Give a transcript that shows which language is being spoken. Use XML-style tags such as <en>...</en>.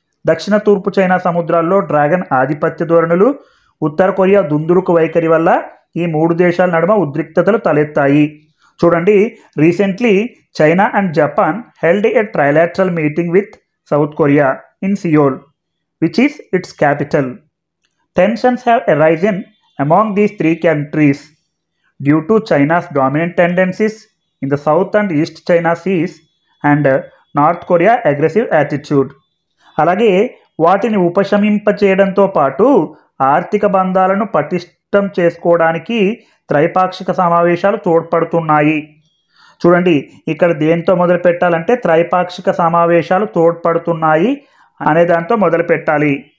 <te>దక్షిణ తూర్పు చైనా సముద్రాల్లో డ్రాగన్ ఆధిపత్య ధోరణులు, ఉత్తర కొరియా దుందుడుకు వైఖరి వల్ల ఈ మూడు దేశాల నడుమ ఉద్రిక్తతలు తలెత్తాయి.</te> <en>చూడండి, recently China and Japan held a trilateral meeting with South Korea in Seoul, which is its capital. Tensions have arisen among these three countries due to China's dominant tendencies in the South and East China Seas and North Korea aggressive attitude.</en> <te>అలాగే వాటిని ఉపశమింపచేయడంతో పాటు ఆర్థిక బంధాలను పటిష్టం చేసుకోవడానికి త్రైపాక్షిక సమావేశాలు తోడ్పడుతున్నాయి. చూడండి, ఇక్కడ దేంతో మొదలు పెట్టాలంటే త్రైపాక్షిక సమావేశాలు తోడ్పడుతున్నాయి అనే దాంతో మొదలు పెట్టాలి.</te>